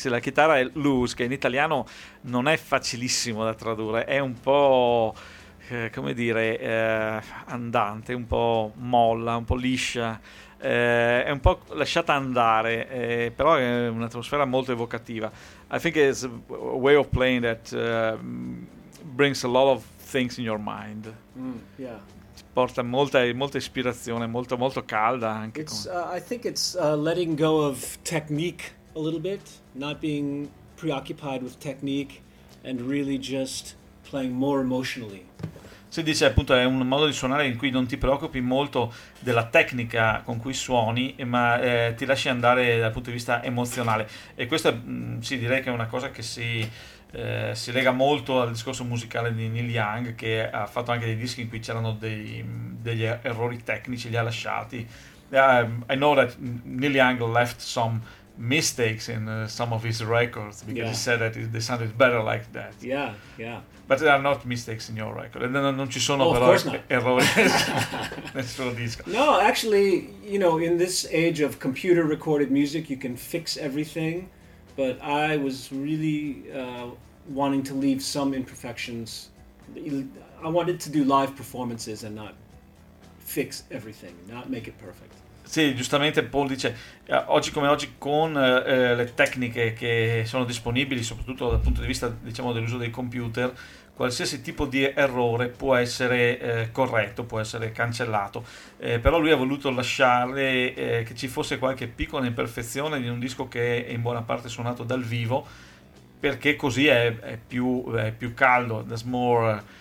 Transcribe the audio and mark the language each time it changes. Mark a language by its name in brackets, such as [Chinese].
[Italian] La chitarra è loose, che in italiano non è facilissimo da tradurre, è un po', come dire, andante, un po' molla, un po' liscia, è un po' lasciata andare, però è un'atmosfera molto evocativa. [English] I think it's a way of playing that brings a lot of things in your mind. [Italian] Porta molta ispirazione, molto calda anche. [English] I think it's letting go of technique a little bit, not being preoccupied with technique and really just playing more emotionally. [Italian] Si dice appunto è un modo di suonare in cui non ti preoccupi molto della tecnica con cui suoni, ma ti lasci andare dal punto di vista emozionale. E questa sì, direi che è una cosa che si lega molto al discorso musicale di Neil Young, che ha fatto anche dei dischi in cui c'erano degli errori tecnici, li ha lasciati. [English] I know that Neil Young left some mistakes in some of his records because he said that they sounded better like that. Yeah, yeah. But there are not mistakes in your record. [Italian] Non ci sono però errori nel suo disco. [English] No, actually, you know, in this age of computer recorded music, you can fix everything. But I was really wanting to leave some imperfections. I wanted to do live performances and not fix everything, not make it perfect. [Italian] Sì, giustamente Paul dice, oggi come oggi con le tecniche che sono disponibili, soprattutto dal punto di vista, diciamo, dell'uso dei computer, qualsiasi tipo di errore può essere corretto, può essere cancellato. Però lui ha voluto lasciare che ci fosse qualche piccola imperfezione in un disco che è in buona parte suonato dal vivo, perché così è più caldo, [English] that's more...